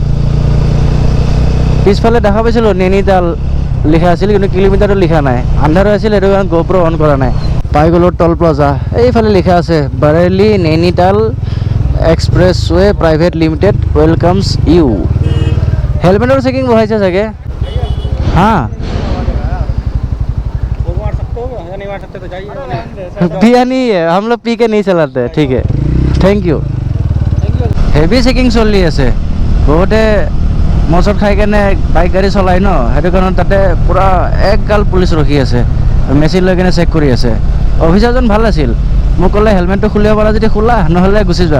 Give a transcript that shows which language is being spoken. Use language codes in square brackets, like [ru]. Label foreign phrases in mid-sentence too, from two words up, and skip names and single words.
[as] পিছফালে দেখা পাইছিলোঁ নৈনিতাল লিখা আছিল, কিন্তু কিলোমিটাৰটো লিখা নাই, আন্ধাৰ হৈ আছিল, সেইটো কাৰণে GoPro অন কৰা নাই। পাই গ'লোঁ টল প্লাজা, এইফালে লিখা আছে বাৰেলি নৈনিতাল এক্সপ্ৰেছৱে প্ৰাইভেট লিমিটেড [en] welcomes you. [as] হেলমেটৰ চেকিং বঢ়াইছে চাগে। [hi] হা पिया नहीं है, हम लोग पी के नहीं चलाते, ठीक है, [en] thank you. heavy checking [as] চলি আছে, বহুতে মচত খাই কেনে বাইক গাড়ী চলাই ন, সেইটো কাৰণে তাতে পূৰা একগাল পুলিচ ৰখি আছে, মেচিন লৈ কেনে চেক কৰি আছে। অফিচাৰজন ভাল আছিল, মোক ক'লে হেলমেটটো খুলিব পাৰা যদি খোলা, নহ'লে গুচি যোৱা।